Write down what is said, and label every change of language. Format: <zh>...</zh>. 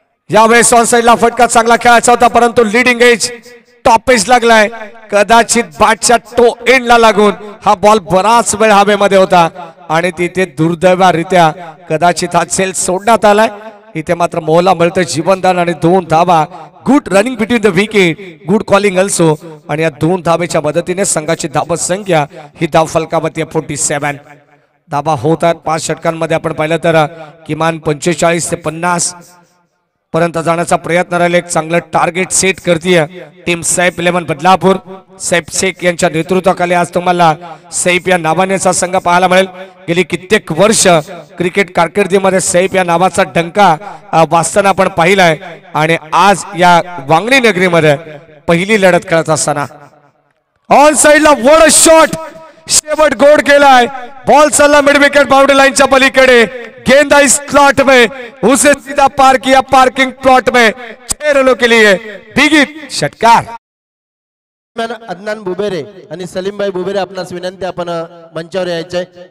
<mr>यावेळेस ऑन साइडला फटका चांगला खेळायचा होता परंतु लिडिंग एज टॉप एज लागलाय. कदाचित बॅटच्या टो एंडला लागून हा बॉल बराच वेळ हवेमध्ये होता आणि तिथे दुर्दैवारित्या कदाचित हा सेल सोडण्यात आलाय. इथे मात्र मोहला मिळतं जीवनदान आणि 2 धावा.</mr> <en>Good running between the wicket, good calling also.</en> <mr>आणि या 2 धावेच्या मदतीने संघाची धाव संख्या ही धाव फलकावरती 47 धावा होत आहेत. 5 षटकांमध्ये आपण पाहिलं तर किमान 45 ते 50 पर्यंत जाण्याचा प्रयत्न राहिला. एक चांगलं टार्गेट सेट करते टीम सैफ इलेव्हन बदलापूर. सैफ शेख यांच्या नेतृत्वाखाली आज तुम्हाला सैफ या नावानेचा संघ पाहायला मिळेल. गेली कित्येक वर्ष क्रिकेट कारकिर्दीमध्ये सैफ या नावाचा डंका वाजताना आपण पाहिलाय आणि आज या वांगणी नगरीमध्ये पहिली लढत खेळत असताना ऑन साइडला वड शॉट शेवट गोड केलाय. बॉल चालला मिड विकेट बाउंड्री लाइनच्या पलीकडे.</mr> <hi>गेंद आई स्लॉट में, उसे सीधा पार किया पार्किंग प्लॉट में. 6 रनों के लिए बिग हिट षटकार.</hi> <mr>अदनान बुबेरे आणि सलीमभाई बुबेरे आपणास विनंती आपण मंचावर यायचंय.</mr>